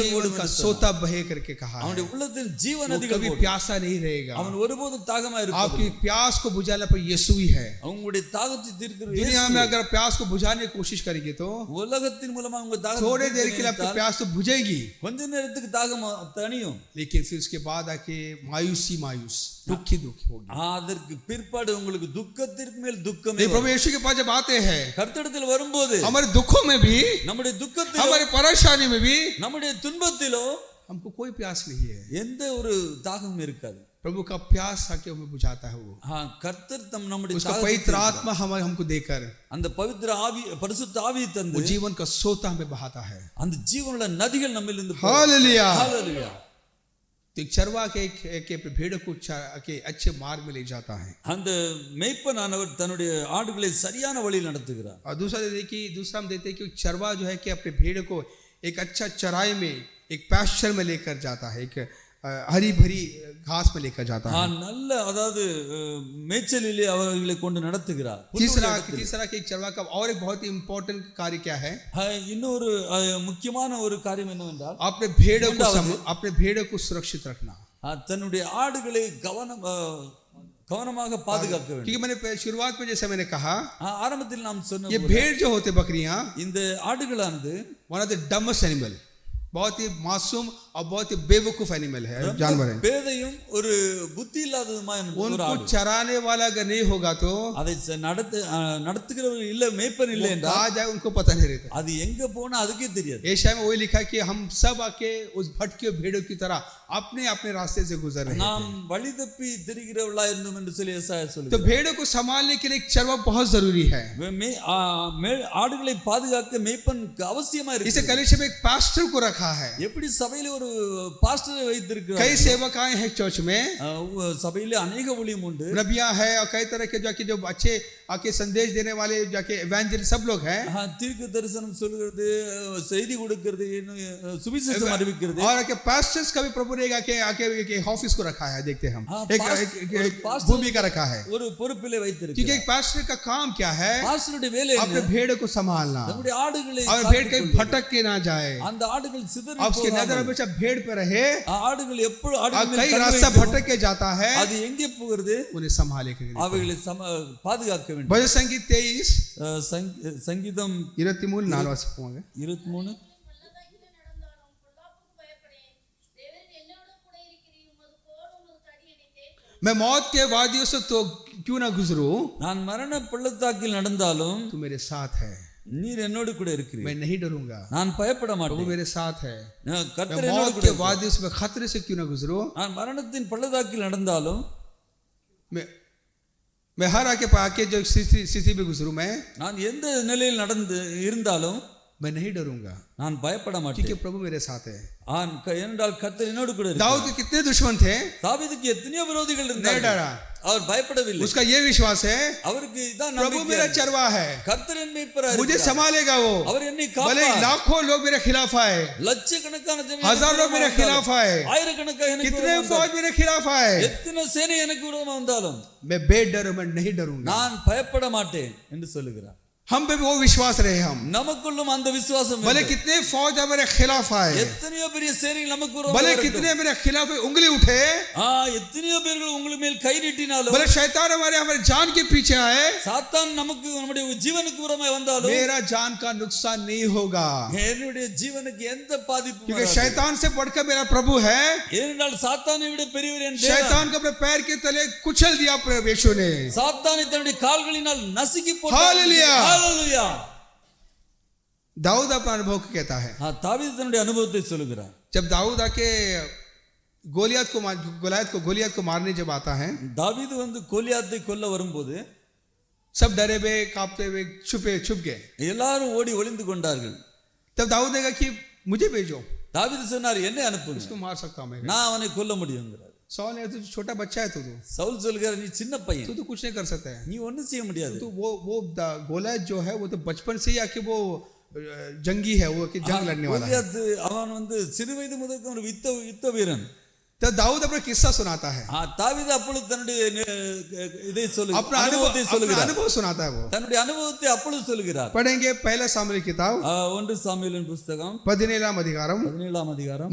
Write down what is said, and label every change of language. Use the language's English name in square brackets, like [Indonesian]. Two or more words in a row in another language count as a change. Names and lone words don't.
[Hindi] जीवन [Tamil] ஓடும் [Hindi] का [Tamil] என்று சொன்னார். [Hindi] सोता बहे करके कहा है, [Tamil] அவனுடைய உள்ளத்தில் ஜீவ [Hindi] वो [Tamil] நதிகள் [Hindi] कभी [Tamil] ஓடும். [Hindi] प्यासा नहीं रहेगा। [Tamil] அவன் ஒருபோதும் தாகமா இருப்பான். [Hindi] आपकी प्यास को बुझाने पर यीशु ही है। [Tamil] அவங்களுடைய தாகத்தை தீர்க்கிற [Hindi] दुनिया [Tamil] இயேசு. [Hindi] में अगर प्यास को बुझाने की कोशिश करेंगे तो [Tamil] உலகத்தின் மூலமா உங்க தாகத்தை [Hindi] थोड़े देर [Tamil] தீர்க்க [Hindi] के लिए आपकी [Tamil] நினைத்தால் [Hindi] प्यास तो बुझेगी, [Tamil] கொஞ்ச நேரத்துக்கு தாகம் தணியும். [Hindi] लेकिन फिर उसके बाद आके मायूस दुखी होगी। [Tamil] அதற்கு பிற்பாடு உங்களுக்கு துக்கத்திற்கு மேல் துக்கமே [Hindi] नहीं, प्रभु यीशु के पास जब आते हैं [Tamil] கர்த்தரிடத்தில் வரும்போது [Hindi] हमारे दुखों में भी, [Tamil] நம்முடைய துக்கத்திலோ [Hindi] हमारे परेशानी में भी [Tamil] நம்முடைய துன்பத்திலோ [Hindi] हमको कोई प्यास नहीं है। [Tamil] எந்த ஒரு தாகமும் இருக்காது. [Hindi] प्रभु का प्यास आके हमें बुझाता है वो, [Tamil] கர்த்தர் நம்முடைய [Hindi] उसका [Tamil] தாகத்தை [Hindi] पवित्र आत्मा हमें हमको देकर [Tamil] அந்த பவித்திர ஆவி பரிசுத்த ஆவியை [Hindi] वो [Tamil] தந்து [Hindi] जीवन का सोता हमें बहाता है। [Tamil] அந்த ஜீவனுள்ள நதிகள் நம்மிலிருந்து [Hindi] हालेलुया। [Tamil] ஹalleluya. [Hindi] तो एक चरवा के अपने भेड़ों को के अच्छे मार्ग में ले जाता है, [Tamil] அந்த மேய்ப்பனானவர் தன்னுடைய ஆடுகளை சரியான வழியில் நடத்துகிறார். [Hindi] और दूसरा हम देते हैं कि चरवा जो है कि अपने भेड़ को एक अच्छा चराई में, एक पैस्चर में लेकर जाता है, एक हरी भरी घास में लेकर जाता है। [Tamil] நல்ல அதாவது மேய்ச்சலிலே அவர்களை கொண்டு நடத்துகிறார். [Hindi] तीसरा कि एक चरवा का और एक बहुत ही इंपॉर्टेंट कार्य क्या है, [Tamil] இன்னொரு முக்கியமான ஒரு காரியம் என்னவென்றால் [Hindi] अपने भेड़ों को सुरक्षित रखना। [Tamil] தன்னுடைய ஆடுகளை கவனமாக பாதுகாக்க வேண்டும். [Hindi] क्योंकि मैंने शुरुआत में जैसे मैंने कहा, [Tamil] ஆரம்பத்தில் நாம் சொன்ன [Hindi] ये भेड़ जो होते बकरियां, [Tamil] இந்த ஆடுகளானது [English] one of the dumbest animal, [Hindi] बहुत ही मासूम और बहुत ही बेवकूफ एनिमल है, जानवर है। [Tamil] பேதையும் ஒரு புத்தி இல்லாததுமான ஒரு [Hindi] उनको [Tamil] ஆடு. [Hindi] चराने वाला अगर नहीं होगा तो [Tamil] அதை நடத்துகிறவர் இல்ல, மேய்ப்பன் இல்லை என்றால் [Hindi] कहाँ जाए उनको पता नहीं रहता। [Tamil] அது எங்க போனா அதுக்கே தெரியாது. [Hindi] एशिया में वही लिखा कि हम सब आके उस भटके भेड़ों की तरह अपने अपने रास्ते से गुजर रहे [Tamil] நாம் வழி தப்பி திரிகிறவர்களா இருந்தோம் என்று சொல்லி ஏசாயா [Hindi] हैं। तो [Tamil] சொல்லுகிறார். [Hindi] भेड़ों को संभालने के लिए एक चरवा बहुत जरूरी है। [Tamil] ஆடுகளை பாதுகாக்க மேய்ப்பன் அவசியமா [Hindi] इसे [Tamil] இருக்கு. [Hindi] कलीसिया में एक पास्टर को रखा रखा है। [Tamil] எப்படி சபையில ஒரு பாஸ்டரை வைத்திருக்கிறார். [Hindi] कई सेवकाएं हैं चर्च में, [Tamil] சபையில अनेक ஊழியம் உண்டு. [Hindi] नबियां है और कई तरह के जो अच्छे आके संदेश देने वाले जाके एवेंजलिस्ट सब लोग हैं, [Tamil] தீர்க்க தரிசனம் சொல்கிறது, செய்தி கொடுக்கிறது, சுவிசேஷம் அறிவிக்கிறது. [Hindi] और के पास्टर्स का भी प्रभु ने आके ऑफिस को रखा है, देखते हैं हम एक भूमिका रखा है, [Tamil] ஒரு பொறுப்பிலே வைத்திருக்கிறார். [Hindi] क्योंकि एक पास्टर का काम क्या है, [Tamil] பாஸ்டருடைய வேலை [Hindi] अपने भेड़ को संभालना, [Tamil] நம்முடைய ஆடுகளை [Hindi] और भेड़ कहीं भटक के ना जाए, [Tamil] அந்த ஆடுகள் சிதறி [Hindi] उसकी नजर हमेशा भेड़ पे रहे, [Tamil] ஆடுகள் எப்பொழுது [Hindi] और [Tamil] ஆடுகள் [Hindi] कई रास्ता भटक के जाता है, [Tamil] அது எங்கே போகிறது, [Hindi] उन्हें संभाले के लिए [Tamil] அவைகளை பாதுகாக்க வேண்டும். [Hindi] भजन संगीत 23 [Tamil] சங்கீதம் 23 4 வாசிப்போங்க. 23 [Hindi] मैं मौत के वादियों से तो क्यों ना गुजरूं, [Tamil] நான் மரண பள்ளத்தாக்கில் நடந்தாலும் [Hindi] तू मेरे साथ है, [Tamil] நீர் என்னோடு கூட இருக்கிறீர், [Hindi] मैं नहीं डरूंगा, [Tamil] நான் பயப்பட [Hindi] प्रभु [Tamil] மாட்டேன். [Hindi] मेरे साथ है, [Tamil] கர்த்தர் [Hindi] मैं [Tamil] என்னோடு [Hindi] मौत [Tamil] கூட [Hindi] के वादियों से खतरे से क्यों ना गुजरूं, [Tamil] நான் மரணத்தின் பள்ளத்தாக்கில் நடந்தாலும் [Hindi] मैं हर आके जो स्थिति में गुजरूं, [Tamil] நான் எந்த நிலையில் நடந்து இருந்தாலும் [Hindi] मैं नहीं डरूंगा, [Tamil] நான் பயப்பட [Hindi] क्योंकि [Tamil] மாட்டேன். [Hindi] प्रभु मेरे साथ है. [Tamil] ஏனென்றால் கர்த்தர் என்னோடு கூட இருக்கிறார். [Hindi] दाऊद के कितने दुश्मन थे, [Tamil] தாவீதுக்கு எத்தனையோ விரோதிகள் [Hindi] नहीं [Tamil] இருந்தார்கள், [Hindi] डरा, [Tamil] அவர் பயப்படவில்லை. [Hindi] उसका ये विश्वास है, [Tamil] அவருக்கு இதான் [Hindi] प्रभु [Tamil] நம்பிக்கை. [Hindi] मेरा चरवा है, [Tamil] கர்த்தர் என் மேய்ப்பராக [Hindi] मुझे [Tamil] இருக்கிறார். [Hindi] संभालेगा वो, [Tamil] அவர் என்னை [Hindi] भले [Tamil] காப்பார். [Hindi] लाखों लोग मेरे खिलाफ आए, [Tamil] லட்சக்கணக்கான ஜனங்கள் [Hindi] हजार लोग मेरे खिलाफ आए, [Tamil] ஆயிரக்கணக்கான எனக்கு [Hindi] कितने [Tamil] விரோதமாக [Hindi] फौज मेरे खिलाफ आए, [Tamil] எத்தனை சேனை எனக்கு விரோதமா வந்தாலும் [Hindi] मैं बेडर मैं नहीं डरूंगा. [Tamil] நான் பயப்பட மாட்டேன் என்று சொல்லுகிறார். [Hindi] हम पे भी वो विश्वास रहे, हम [Tamil] நமக்குள்ளும் அந்த விசுவாசம் [Hindi] भले [Tamil] வேண்டும். [Hindi] कितने फौज मेरे खिलाफ आए, [Tamil] எத்தனையோ பெரிய சேனைகள் நமக்கு விரோதமாக [Hindi] भले [Tamil] வரட்டும். [Hindi] कितने मेरे खिलाफ उंगली उठे, [Tamil] எத்தனையோ பேர்கள் உங்களுக்கு மேல் கை நீட்டினாலும், [Hindi] भले शैतान हमारे जान के पीछे आए, [Tamil] சாத்தான் நமக்கு நம்முடைய ஜீவனுக்கு விரோதமாக வந்தாலும் [Hindi] मेरा जान का नुकसान नहीं होगा, [Tamil] என்னுடைய ஜீவனுக்கு எந்த பாதிப்பும் [Hindi] क्योंकि [Tamil] வராது. [Hindi] शैतान से बढ़कर मेरा प्रभु है. [Tamil] ஏனென்றால் சாத்தானை விட பெரியவர் என் தேவன். [Hindi] शैतान को अपने पैर के तले कुचल दिया प्रभु यीशु ने. [Tamil] சாத்தானை தன்னுடைய கால்களினால் நசுக்கி போட்டார். [Hindi] हालेलुया. [Tamil] ஹalleluya. [Hindi] दाऊद अपना अनुभव कहता है, [Tamil] தாவீது தன்னுடைய அனுபவத்தை சொல்லுகிறார். [Hindi] जब दाऊद आके गोलियत को मारने जब आता है, [Tamil] தாவீது வந்து கோலியாத்தை கொல்ல வரும்போது [Hindi] सब डरे हुए कांपते हुए छुप गए. [Tamil] எல்லாரும் ஓடி ஒளிந்து கொண்டார்கள். [Hindi] तब दाऊद ने कहा कि मुझे भेजो, [Tamil] தாவீது சொன்னார், என்னை அனுப்புங்க, [Hindi] इसको मार सकता हूं मैं. [Tamil] நான் அவனை கொல்ல முடியுங்கிறார். [Hindi] सौल ने, तू छोटा बच्चा है, तू [Tamil] சவுல் சொல்கிறார், நீ சின்ன பையன், [Hindi] तो कुछ नहीं कर सकता है. [Tamil] நீ ஒண்ணும் செய்ய முடியாது. [Hindi] तो वो गोलियत जो है वो तो बचपन से ही आके वो जंगी है, वो कि जंग लड़ने वाला है. [Tamil] கோலியாத் அவன் வந்து சிறு வயது முதல் ஒரு யுத்த வீரன். [Hindi] तो दाऊद अपना किस्सा सुनाता है, [Tamil] தாவீது அப்பொழுது தன்னுடைய இதை [Hindi] अपना [Tamil] சொல்லுகிறார், அனுபவத்தை சொல்லுகிறார். [Hindi] अनुभव सुनाता है. वो [Tamil] தன்னுடைய அனுபவத்தை அப்பொழுது சொல்லுகிறார். [Hindi] पढ़ेंगे पहला सामुएल किताब [Tamil] 1 சாமுவேலின் புத்தகம் 17 அதிகாரம் 17ஆம் அதிகாரம்